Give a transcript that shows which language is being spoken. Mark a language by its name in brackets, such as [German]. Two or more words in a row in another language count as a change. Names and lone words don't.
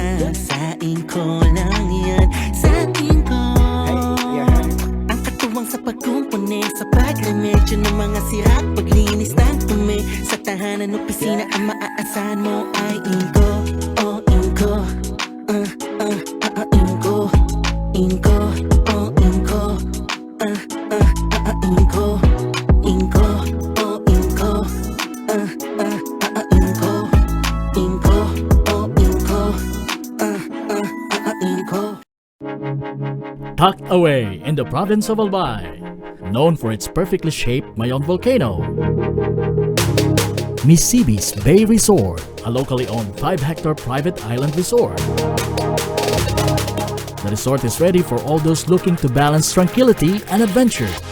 [Filipino] Sa Inco lang yan, sa Inco. Ang katuwang sa pagkumpone, sa pagremedyo ng mga sira at paglinis ng tumi. Sa tahanan, opisina, ang maaasahan mo ay Inco. Oh, Inco. Inco. Inco. Oh, Inco. Inco. Inco. Oh, Inco. Inco. Inco. Oh, Inco. Inco. [English] Tucked away in the province of Albay, known for its perfectly shaped Mayon volcano, Misibis Bay Resort, a locally owned 5-hectare private island resort. The resort is ready for all those looking to balance tranquility and adventure.